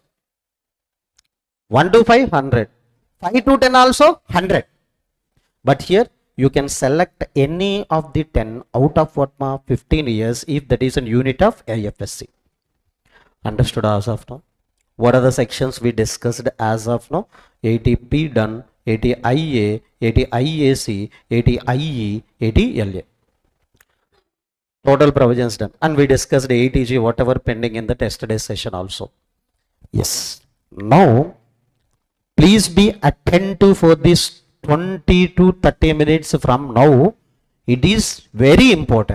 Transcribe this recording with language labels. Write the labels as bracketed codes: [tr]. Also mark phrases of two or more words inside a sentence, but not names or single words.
[en] 1 to 5, 100. 5 to 10 also 100. But here you can select any of the 10 out of what, 15 years if that is a unit of IFSC. Understood as of now? What are the sections we discussed as of now? 80P done, 80IA, 80IAC, 80IE, 80LA. Total provisions done. And we discussed 80G, whatever pending in the test day session also. Yes. Now, please be attentive for this 20 to 30 minutes from now. It is very important.